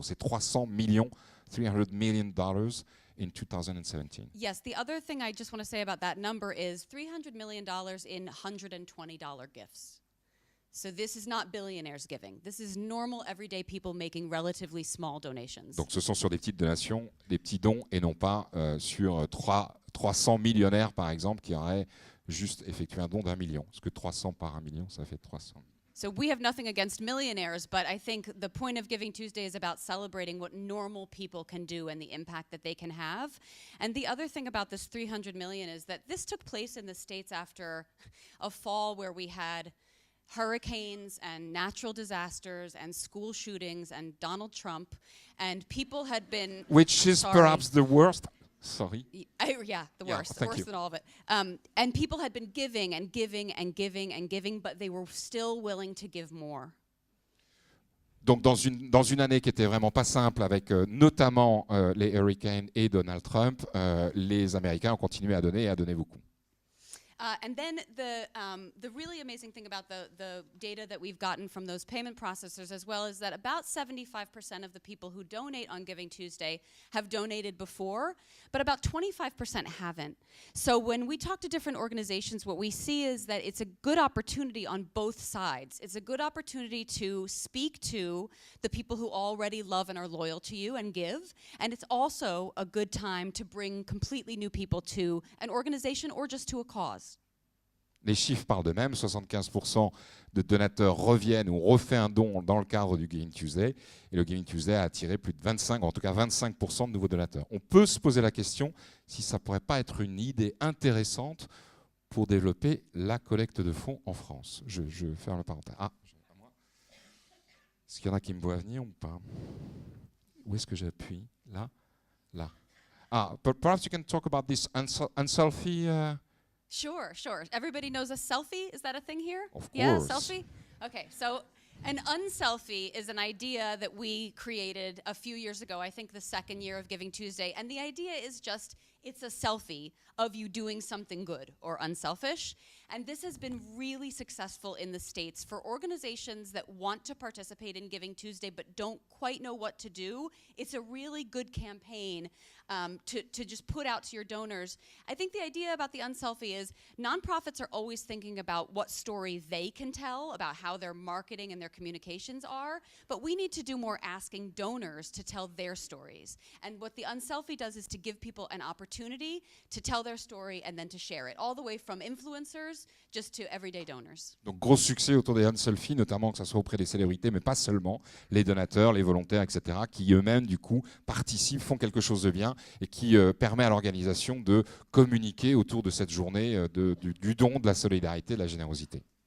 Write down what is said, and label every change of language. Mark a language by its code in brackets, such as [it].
[fr] Donc c'est 300 millions dollars [en] in [fr] 2017. [en] Yes, the other thing I just want to say about that number is $300 million in $120 gifts. So this is not billionaires giving. This is normal, everyday people making relatively small donations. [fr] Donc ce sont sur des petites donations, des petits dons, et non pas sur 300 millionnaires, par exemple, qui auraient juste effectué un don d'1 million. Parce que 300 par 1 million, ça fait 300. [en] So we have nothing against millionaires, but I think the point of Giving Tuesday is about celebrating what normal people can do and the impact that they can have. And the other thing about this 300 million is that this took place in the States after a fall where we had hurricanes and natural disasters and school shootings and Donald Trump, and people had been... Which is perhaps the worst. Sorry. Yeah, the worst. Thank Worse you. than all of it. And people had been giving and giving and giving and giving, but they were still willing to give more. [fr] Donc dans une année qui était vraiment pas simple, avec notamment les hurricanes et Donald Trump, les Américains ont continué à donner et à donner beaucoup. [en] And then the really amazing thing about the data that we've gotten from those payment processors as well is that about 75% of the people who donate on Giving Tuesday have donated before, but about 25% haven't. So when we talk to different organizations, what we see is that it's a good opportunity on both sides. It's a good opportunity to speak to the people who already love and are loyal to you and give, and it's also a good time to bring completely new people to an organization or just to a cause. [fr] Les chiffres parlent d'eux-mêmes, 75% de donateurs reviennent ou refait un don dans le cadre du Giving Tuesday. Et le Giving Tuesday a attiré plus de 25, en tout cas 25% de nouveaux donateurs. On peut se poser la question si ça ne pourrait pas être une idée intéressante pour développer la collecte de fonds en France. Je ferme la parenthèse. Ah, est-ce qu'il y en a qui me voient venir ou pas? Où est-ce que j'appuie? Là? Là. [en] Ah, but perhaps you can talk about this unselfie. Sure. Everybody knows a selfie? Is that a thing here? Of Yeah, course. selfie? Okay, so an unselfie is an idea that we created a few years ago, I think the second year of Giving Tuesday. And the idea is just, it's a selfie of you doing something good or unselfish. And this has been really successful in the States for organizations that want to participate in Giving Tuesday but don't quite know what to do. It's a really good campaign to just put out to your donors. I think the idea about the unselfie is nonprofits are always thinking about what story they can tell, about how their marketing and their communications are, but we need to do more asking donors to tell their stories. And what the unselfie does is to give people an opportunity to tell their story and then to share it, all the way from influencers just to everyday donors. [fr] Donc gros succès autour des unselfies, notamment que ce soit auprès des célébrités, mais pas seulement, les donateurs, les volontaires, etc., qui eux-mêmes, du coup, participent, font quelque chose de bien et qui permet à l'organisation de communiquer autour de cette journée du don, de la solidarité, de la générosité.